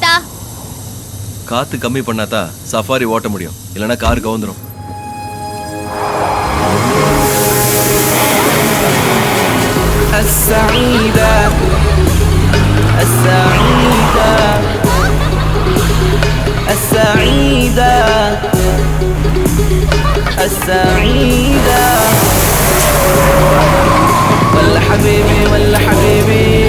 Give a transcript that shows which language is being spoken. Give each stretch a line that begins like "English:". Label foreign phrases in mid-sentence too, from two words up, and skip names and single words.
Tamil: காத்து கம்மி பண்ணாதா சஃபாரி ஓட்ட முடியும், இல்லனா கார் கவுந்துரும்.
Arabic: السعيدة السعيدة السعيدة السعيدة ولا حبيبي ولا حبيبي